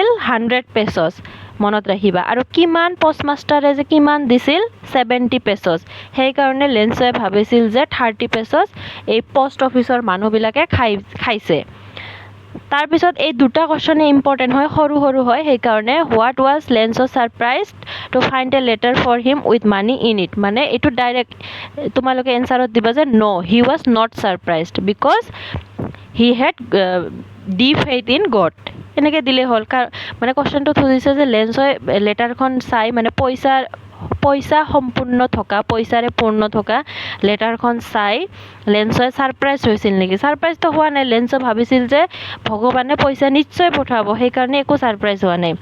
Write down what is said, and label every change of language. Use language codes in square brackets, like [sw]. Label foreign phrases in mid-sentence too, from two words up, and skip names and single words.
[as] 100 পেছছ, মনত ৰাখিবা। আৰু কিমান [en] postmaster [as] যে কিমান দিছিল? 70 পেছছ। সেইকাৰণে লেন্সই ভাবিছিল যে 30 পেছছ এই [en] post office [as] মানুহবিলাকে খাইছে। তাৰপিছত এই দুটা কুৱেশ্যনে ইম্পৰ্টেণ্ট হয়, সৰু সৰু হয়। [en] সেইকাৰণে What was Lens surprised to find a letter for him with money in it. [as] মানে এইটো ডাইৰেক্ট তোমালোকে এনচাৰত দিবা যে [en] No he was not surprised because he had deep faith in God. [as] এনেকৈ দিলেই হ'ল। মানে কুৱেশ্যনটোত সুধিছে যে লেন্সই লেটাৰখন চাই মানে পইচা সম্পূৰ্ণ থকা, পইচাৰে পূৰ্ণ থকা লেটাৰখন চাই লেন্সই ছাৰপ্ৰাইজ হৈছিল নেকি? ছাৰপ্ৰাইজটো হোৱা নাই। লেন্সই ভাবিছিল যে ভগৱানে পইচা নিশ্চয় পঠাব, সেইকাৰণে একো ছাৰপ্ৰাইজ হোৱা নাই।